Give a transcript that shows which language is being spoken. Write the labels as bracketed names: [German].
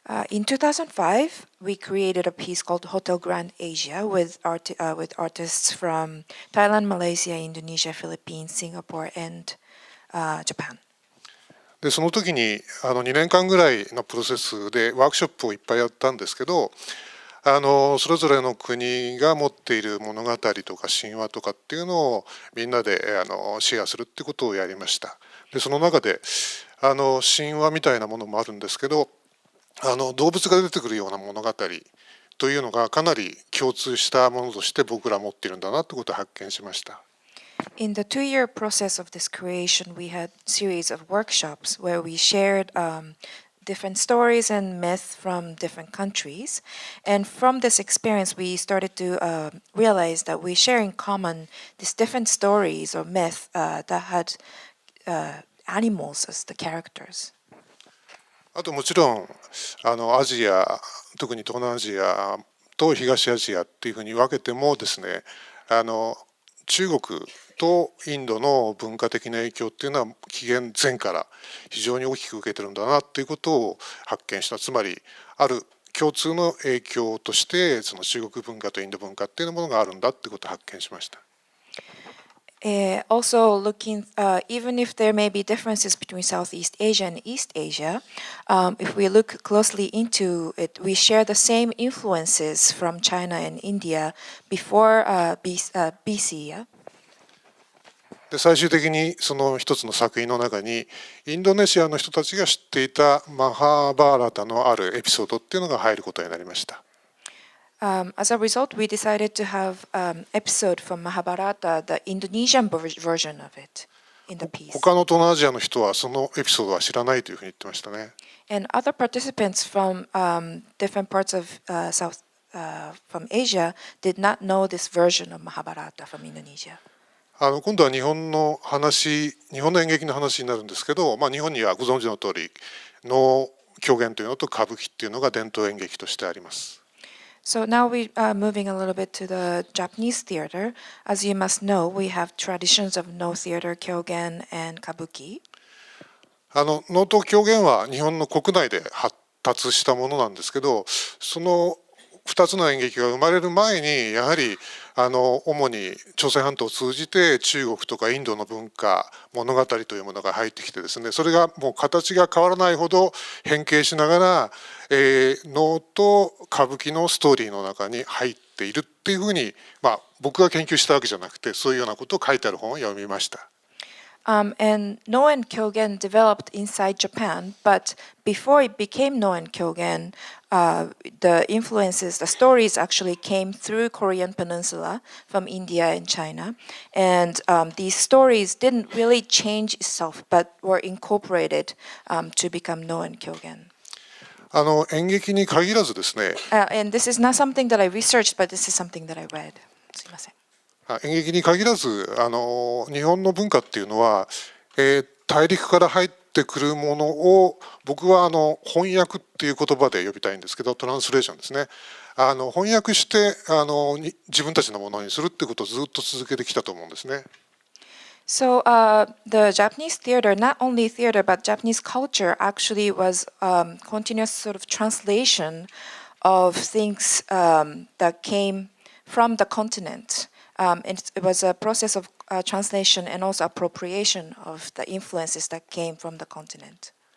[English] In 2005, we created a piece called Hotel Grand Asia with artists from Thailand, Malaysia, Indonesia, Philippines, Singapore, and Japan. [Japanese] でその時に2年間ぐらいのプロセスでワークショップをいっぱいやったんですけど、それぞれの国が持っている物語とか神話とかっていうのをみんなでシェアするってことをやりました。でその中で神話みたいなものもあるんですけど、動物が出てくるような物語というのがかなり共通したものとして僕ら持っているんだなってことを発見しました。 [English] In the 2-year process of this creation, we had a series of workshops where we shared different stories and myths from different countries. And from this experience, we started to realize that we share in common these different stories or myths that had animals as the characters. [Japanese] あともちろんアジア、特に東南アジアと東アジアっていうふうに分けてもですね、中国とインドの文化的な影響っていうのは紀元前から非常に大きく受けてるんだなっていうことを発見した。つまりある共通の影響としてその中国文化とインド文化っていうものがあるんだっていうことを発見しました。 [English] Also looking, even if there may be differences between Southeast Asia and East Asia, if we look closely into it, we share the same influences from China and India before BC. Yeah? [Japanese] で最終的にその一つの作品の中にインドネシアの人たちが知っていたマハーバーラタのあるエピソードっていうのが入ることになりました。 [English] As a result, we decided to have an episode from Mahabharata, the Indonesian version of it, in the piece. [Japanese] 他の東南アジアの人はそのエピソードは知らないというふうに言ってましたね。 [English] And other participants from different parts of from Asia did not know this version of Mahabharata from Indonesia. [Japanese] 今度は日本の演劇の話になるんですけど、日本にはご存知の通り能狂言というのと歌舞伎っていうのが伝統演劇としてあります。 [English] So now we are moving a little bit to the Japanese theater. As you must know, we have traditions of no theater, kyogen, and kabuki. [Japanese] 能と狂言は日本の国内で発達したものなんですけど、その2つの演劇が生まれる前にやはり主に朝鮮半島を通じて中国とかインドの文化物語というものが入ってきてですね、それがもう形が変わらないほど変形しながら能と歌舞伎のストーリーの中に入っているっていうふうに、僕が研究したわけじゃなくてそういうようなことを書いてある本を読みました。 [English] And No and Kyogen developed inside Japan, but before it became No and Kyogen, the influences, the stories actually came through Korean Peninsula from India and China. And these stories didn't really change itself, but were incorporated to become No and Kyogen. [Japanese] 演劇に限らずですね、 [English] And this is not something that I researched, but this is something that I read. [Japanese] すいません。演劇に限らず日本の文化っていうのは、大陸から入ってくるものを僕は翻訳っていう言葉で呼びたいんですけど、トランスレーションですね。翻訳して自分たちのものにするってことをずっと続けてきたと思うんですね。 [English] So the Japanese theater, not only theater, but Japanese culture actually was continuous sort of translation of things that came from the continent. It was a process of translation and also appropriation of the influences that came from the continent.